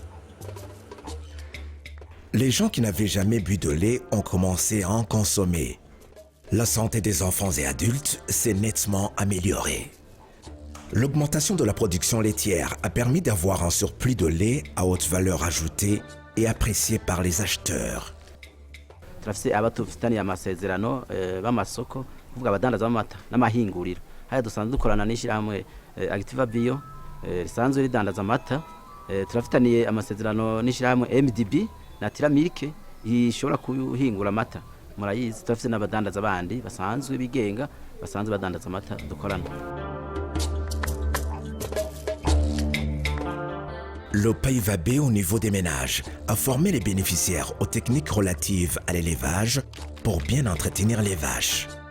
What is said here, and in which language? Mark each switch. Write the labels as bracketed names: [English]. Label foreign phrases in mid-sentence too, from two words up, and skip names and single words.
[French] Les gens qui n'avaient jamais bu de lait ont commencé à en consommer. La santé des enfants et adultes s'est nettement améliorée. L'augmentation de la production laitière a permis d'avoir un surplus de lait à haute valeur ajoutée et apprécié par les acheteurs. [Rundi] Turafise abatufitaniye amasezerano b'amasoko kuvuga abadandaza b'amata n'amahinguriro haya dusanzwe dukorana n'ishirahamwe Activa Bio risanzwe ridandaza amata turafitaniye amasezerano n'ishirahamwe MDB na Tiramilk ishobora kuhingura amata murayizi turafise n'abadandaza bandi basanzwe bigenga basanzwe badandaza amata dukorana. [French] Le PAIVAB au niveau des ménages a formé les bénéficiaires aux techniques relatives à l'élevage pour bien entretenir les vaches.